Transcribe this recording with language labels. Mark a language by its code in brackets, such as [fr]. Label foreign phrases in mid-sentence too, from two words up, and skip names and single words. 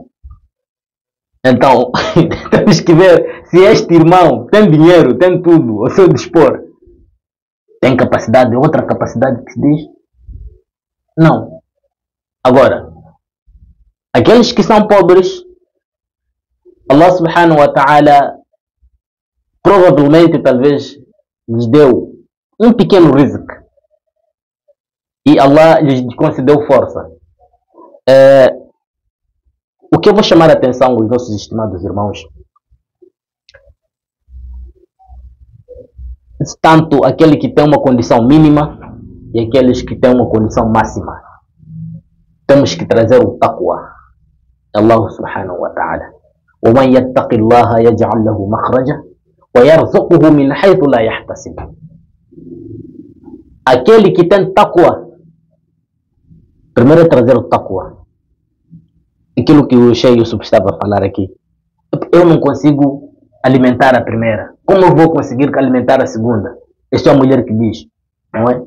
[pt] Então, temos que ver se este irmão tem dinheiro, tem tudo ao seu dispor. Tem capacidade, outra capacidade que se diz? Não. Agora, aqueles que são pobres, [ar] الله سبحانه وتعالى [pt] provavelmente, talvez, lhes deu um pequeno rizq. E Allah lhes concedeu força. O que eu vou chamar a atenção aos nossos estimados irmãos, tanto aquele que tem uma condição mínima e aqueles que têm uma condição máxima, temos que trazer o taqwa. [ar] الله سبحانه وتعالى, وَمَنْ يَتَّقِ اللَّهَ يَجْعَلْ لَهُ مَخْرَجًا وَيَرْزُقْهُ مِنْ حَيْثُ لَا يَحْتَسِبُ. [pt] Aquele que tem taqwa, primeiro é trazer o taqwa. Aquilo que o Sheikh Yusuf estava a falar aqui. Eu não consigo alimentar a primeira. Como eu vou conseguir alimentar a segunda? Esta é a mulher que diz, não é?